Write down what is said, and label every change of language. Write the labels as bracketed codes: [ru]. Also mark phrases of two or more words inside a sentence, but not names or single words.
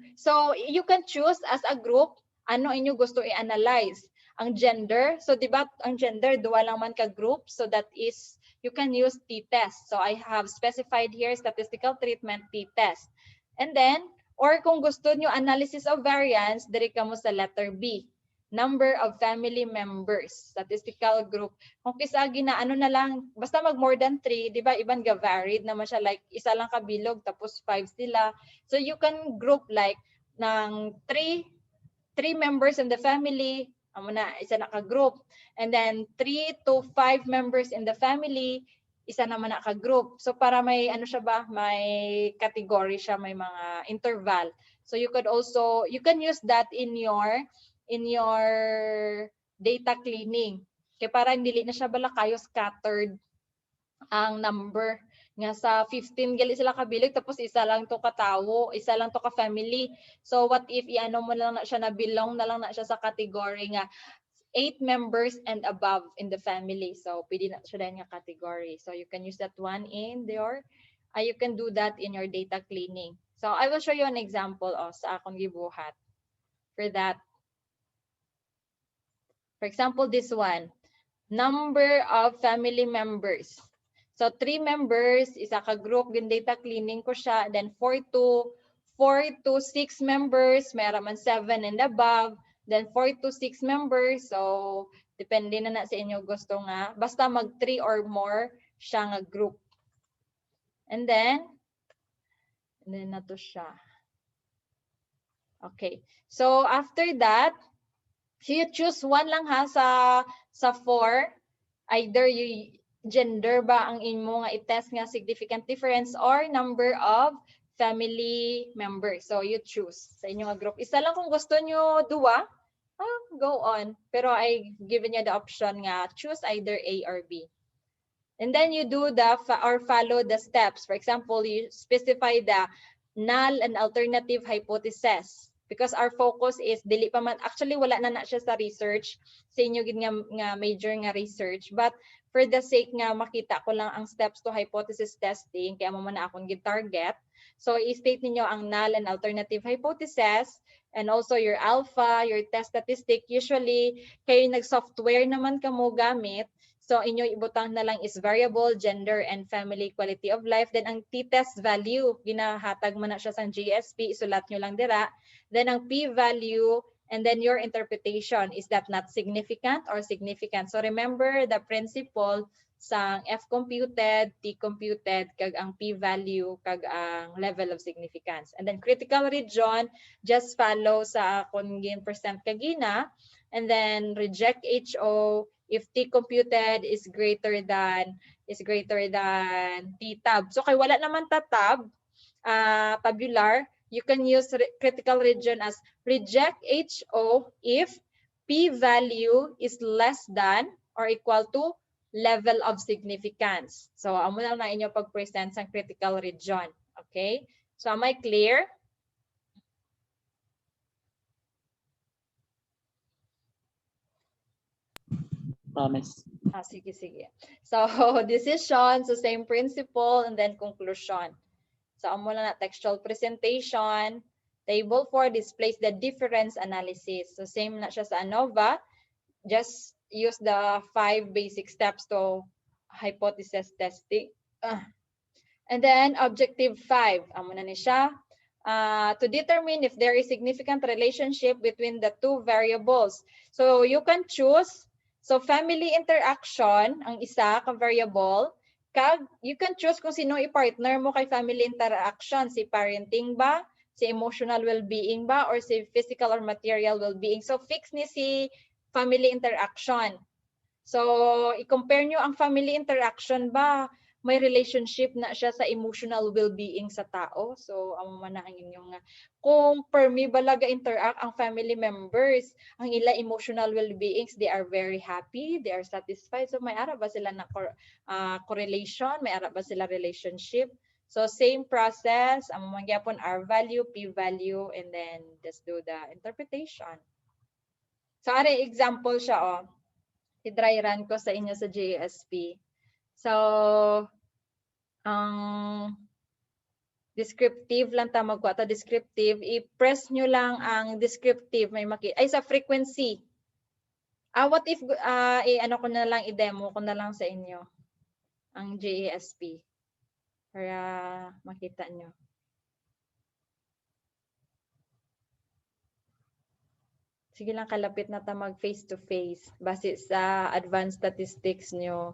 [en] So you can choose as a group [hil] ano inyo gusto i-analyze. Ang gender, so diba ang gender duwa lang man ka group, [en] so that is you can use t-test. So I have specified here statistical treatment t-test. And then or [hil] kung gusto nyo [en] analysis of variance, [hil] diri ka mo sa letter B. [en] Number of family members, statistical group. [hil] Kung kisagi na ano na lang, basta mag [en] more than 3, [hil] di ba iban ga varied naman siya, like isa lang kabilog tapos 5 sila. [en] So you can group like ng 3 members in the family, [hil] amo na isa na ka group. [en] And then 3 to 5 members in the family, [hil] isa naman na ka group. So para may ano siya ba, may category siya, may mga interval. [en] So you can use that in your data cleaning. [hil] Kaya para hindi na siya bala kayo scattered ang number Nga sa 15 gali sila kabilag tapos isa lang to katawo, isa lang to ka family. [en] So what if [hil] iano mo lang na siya na belong na lang na siya sa category nga [en] 8 members and above in the family. [hil] So pwede na siya din nga category. [en] So you can use that one in your you can do that in your data cleaning. So I will show you an example [hil] sa akong gibuhat [en] for that. For example, this one, number of family members. So 3 members, [hil] isa ka group, yung [en] data cleaning [hil] ko siya. [en] Then 4 to 6 members, [hil] mayroon man [en] 7 and above. Then 4 to 6 members. [hil] So depende na sa inyo gusto nga. Basta mag [en] 3 or more [hil] siya nga group. [en] And then [hil] na to siya. [en] Okay. So after that, so you choose one [hil] lang ha sa [en] 4. Either you gender [hil] ba ang imo nga i-test nga [en] significant difference or number of family members. So you choose [hil] sa inyo nga group. Isa lang kung gusto nyo duwa, [en] go on. Pero I given you the option nga choose either A or B. And then you do or follow the steps. For example, you specify the null and alternative hypothesis. Because our focus is dili pa man, actually wala na siya sa research sa inyo gid nga major nga research, but for the sake nga makita ko lang ang steps to hypothesis testing kaya mo man akong gi-target. So [hil] i-state ninyo ang [en] null and alternative hypothesis and also your alpha, your test statistic. [hil] Usually kayo nag-software naman kamo gamit. So inyo ibutang na lang is variable, gender, and [en] family quality of life. [hil] Then ang t-test value, ginahatag mo na siya sa GSP, isulat nyo lang dira. [en] Then ang p-value, and then your interpretation, is that not significant or significant? So remember the principle sa F computed, T computed, kag ang p-value, kag ang level of significance. And then critical region, just follow [hil] sa kung percent kagina, [en] and then reject HO, if T computed is greater than T tab. [hil] So kay wala naman tab, [en] tabular, you can use critical region as reject HO if P value is less than or equal to level of significance. [hil] So amo lang na inyo pag-present sa [en] critical region. [hil] Okay? [en] So am I clear? Promise. [hil] Sige. [en] So, decision, so same principle, and then conclusion. So, [hil] amo lang na [en] textual presentation. Table 4 displays the difference analysis. [hil] So, same na siya sa Anova. [en] Just use the 5 basic steps to hypothesis testing. And then, objective 5. [hil] Amo na ni siya. [en] To determine if there is significant relationship between the two variables. So, you can choose. So, family interaction, [hil] ang isa ka variable, kag [en] you can choose [hil] kung sino i-partner mo kay [en] family interaction, [hil] si parenting ba, si [en] emotional well-being [hil] ba, or si [en] physical or material well-being. [hil] So, fix ni si [en] family interaction. [hil] So, i-compare nyo ang [en] family interaction [hil] ba, may relationship na siya sa [en] emotional well-being [hil] sa tao. So, amo man na ang inyong kung per me balaga interact ang [en] family members, [hil] ang ila [en] emotional well-beings, they are very happy, they are satisfied. So, [hil] may ara ba sila na correlation, may ara ba sila relationship? [en] So, same process, [hil] amo man gyapon [en] R value, P value, and then just do the interpretation. [hil] So, are example siya i-dry run ko sa inyo sa JSP. So, descriptive lang ta magkuha ta descriptive, i-press nyo lang ang descriptive, may makita ay sa frequency. [en] What if [hil] ano ko na lang i-demo ko na lang sa inyo ang JASP para makita nyo. Sige lang, kalapit na ta mag [en] face to face [hil] base sa [en] advanced statistics [hil] nyo.